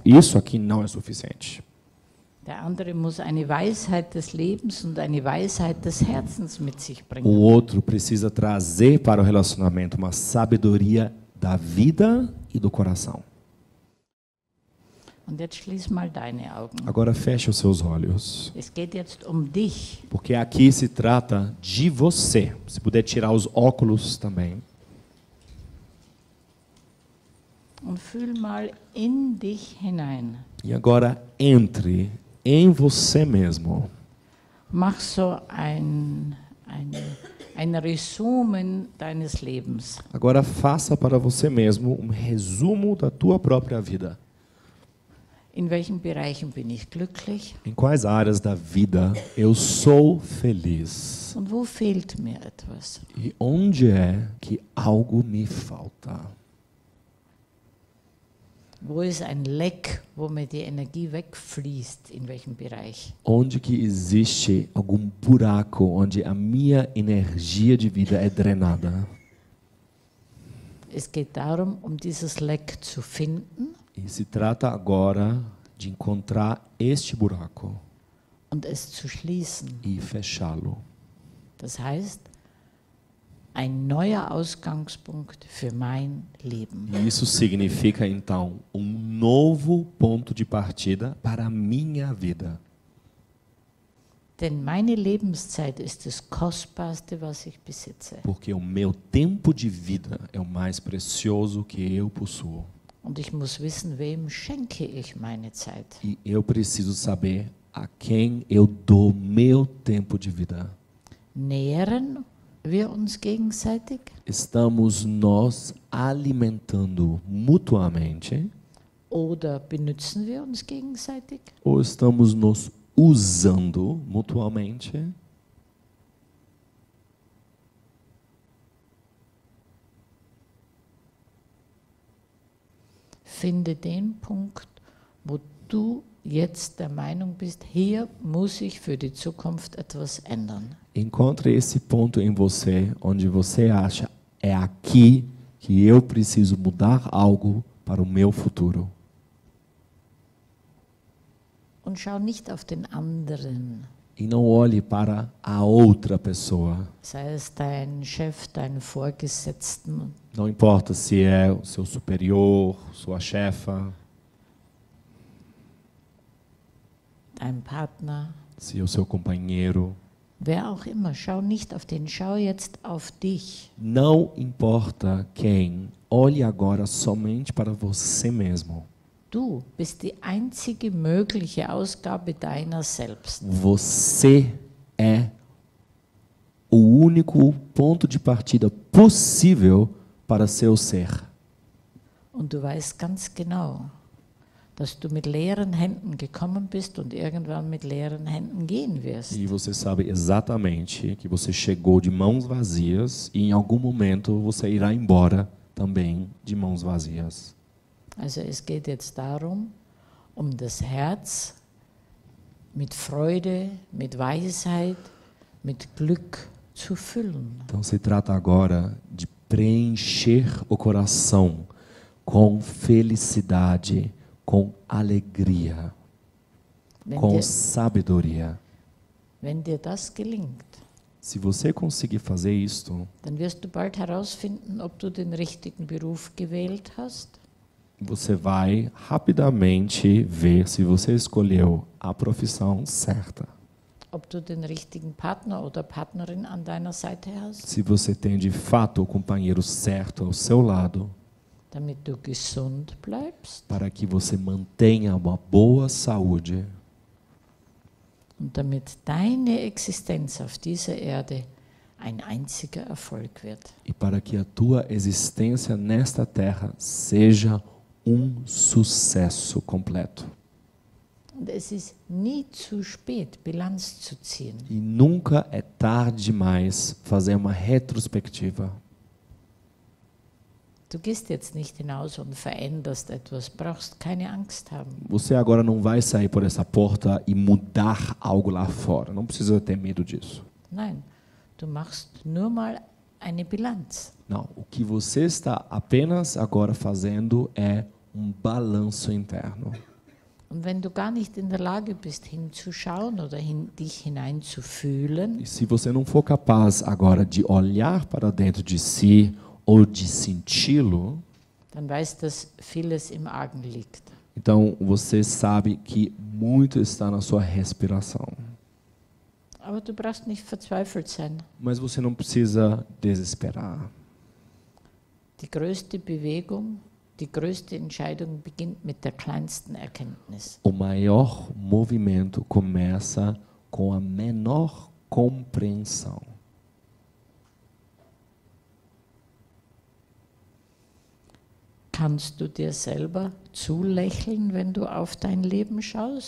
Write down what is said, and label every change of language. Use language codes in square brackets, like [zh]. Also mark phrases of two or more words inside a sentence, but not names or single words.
[pt] Isso aqui não é suficiente. [de] Der andere muss eine Weisheit des Lebens und eine Weisheit des Herzens mit sich [pt] O [de] bringen. [pt] outro precisa trazer para o relacionamento uma sabedoria da vida e do coração. [de] Und jetzt schließ mal deine Augen. [pt] Agora feche os seus olhos, [de] Es geht jetzt um dich. [pt] porque aqui se trata de você. Se puder tirar os óculos também. [de] Und fühl mal in dich hinein. [pt] E agora entre em você mesmo. [de] Mach so ein Resumen deines Lebens. [pt] Agora faça para você mesmo um resumo da tua própria vida. [de] In welchen Bereichen bin ich glücklich [pt] Em quais áreas da vida eu sou feliz? [de] und wo fehlt mir etwas? [pt] E onde é que algo me falta? [de] Wo ist ein Leck, wo mir die Energie wegfließt? In welchem Bereich? [pt] Onde que existe algum buraco onde a minha energia de vida é drenada? [de] Es geht darum, um dieses Leck zu finden [pt] E se trata agora de encontrar este buraco [de] und es zu schließen. [pt] e fechá-lo. [de] Das heißt, ein neuer Ausgangspunkt für mein Leben. [pt] E isso significa então um novo ponto de partida para a minha vida. [de] Denn meine Lebenszeit ist das Kostbarste, was ich besitze. [pt] Porque o meu tempo de vida é o mais precioso que eu possuo. [de] Und ich muss wissen, wem schenke ich meine Zeit. [pt] E eu preciso saber a quem eu dou meu tempo de vida. [de] Nähren wir uns gegenseitig? [pt] Estamos nós alimentando mutuamente [de] Oder benützen wir uns gegenseitig? [pt] ou estamos nos usando mutuamente? [de] Finde den Punkt, wo du jetzt der Meinung bist, hier muss ich für die Zukunft etwas ändern. [pt] Encontre esse ponto em você onde você acha é aqui que eu preciso mudar algo para o meu futuro. [de] Und schau nicht auf den anderen, [pt] E não olhe para a outra pessoa. [de] sei es dein Chef, dein Vorgesetzten, [pt] Não importa se é o seu superior, sua chefa, [de] dein Partner, [pt] se é o seu companheiro. [de] wer auch immer. Schau nicht auf den, schau jetzt auf dich. [pt] Não importa quem, olhe agora somente para você mesmo. [de] Du bist die einzige mögliche Ausgabe deiner selbst. [pt] Você é o único ponto de partida possível para seu ser. [de] Und du weißt ganz genau, dass du mit leeren Händen gekommen bist und irgendwann mit leeren Händen gehen wirst. [pt] E você sabe exatamente que você chegou de mãos vazias e em algum momento você irá embora também de mãos vazias. [de] Also es geht jetzt darum, um das Herz mit Freude, mit Weisheit, mit Glück zu füllen. [pt] Então se trata agora de preencher o coração com felicidade, com alegria, com sabedoria. [de] Wenn dir das gelingt, [pt] Se você conseguir fazer isto, [de] dann wirst du bald herausfinden, ob du den richtigen Beruf gewählt hast, [pt] você vai rapidamente ver se você escolheu a profissão certa. [de] ob du den richtigen Partner oder Partnerin an deiner Seite hast, [pt] Se você tem de fato o companheiro certo ao seu lado, [de] damit du gesund bleibst [pt] para que você mantenha uma boa saúde [de] und damit deine Existenz auf dieser Erde ein einziger Erfolg wird. [pt] E para que a tua existência nesta terra seja sucesso completo. [de] Und es ist nie zu spät, Bilanz zu ziehen. [pt] E nunca é tarde demais fazer uma retrospectiva. [de] Du gehst jetzt nicht hinaus und veränderst etwas, brauchst keine Angst haben. [pt] Você agora não vai sair por essa porta e mudar algo lá fora. Não precisa ter medo disso. [de] Nein, du machst nur mal eine Bilanz. [pt] Não, o que você está apenas agora fazendo é balanço interno. [de] Und wenn du gar nicht in der Lage bist, hinzuschauen oder dich hineinzufühlen, [pt] E se você não for capaz agora de olhar para dentro de si ou de senti-lo, [de] dann weißt, dass vieles im Argen liegt. [pt] então você sabe que muito está na sua respiração. [de] Aber du brauchst nicht verzweifelt sein. [pt] Mas você não precisa desesperar. [de] Die größte Bewegung, die größte Entscheidung beginnt mit der kleinsten Erkenntnis. [pt] O maior movimento começa com a menor compreensão. [de] Kannst du dir selber zulächeln, wenn du auf dein Leben schaust?